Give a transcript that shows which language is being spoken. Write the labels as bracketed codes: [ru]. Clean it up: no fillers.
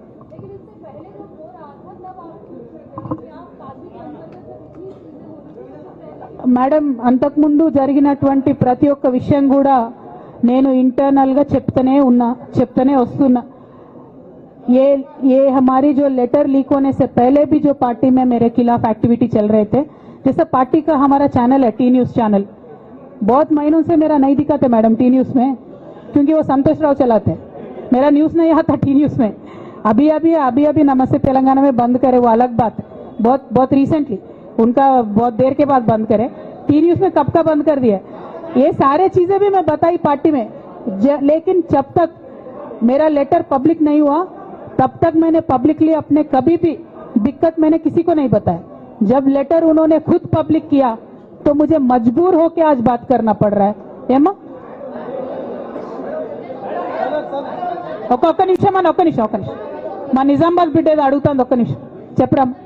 [hi] लेकिन इससे पहले जब हो रहा था तब आप काफी अंदर से इतनी चीजें हो रही थी। [te] మేడం, అంతకుముందు జరిగినటువంటి ప్రతి ఒక్క విషయం కూడా నేను इंटरनल గా చెప్తూనే వస్తున్నా. [hi] ये हमारी जो लेटर लीक होने से पहले भी जो पार्टी में मेरे खिलाफ एक्टिविटी चल रहे थे, जैसे पार्टी का हमारा चैनल है टी न्यूज चैनल, बहुत महीनों से मेरा नहीं दिखाते मैडम टी न्यूज में, क्योंकि वो संतोष राव चलाते हैं. मेरा न्यूज नहीं आता टी न्यूज में. अभी नमस्ते तेलंगाना में बंद करे, वो अलग बात है. बहुत रिसेंटली उनका बहुत देर के बाद बंद करे. टी न्यूज में कब का बंद कर दिया. ये सारे चीजें भी मैं बताई पार्टी में, लेकिन जब तक मेरा लेटर पब्लिक नहीं हुआ तब तक मैंने पब्लिकली अपने कभी भी दिक्कत मैंने किसी को नहीं बताया. जब लेटर उन्होंने खुद पब्लिक किया तो मुझे मजबूर होकर आज बात करना पड़ रहा है. [te] ఏమా ఒక్క నిమిషం మా నిజామాబాద్ బిడ్డ ఏదో అడుగుతుంది, ఒక్క నిమిషం చెప్పరా.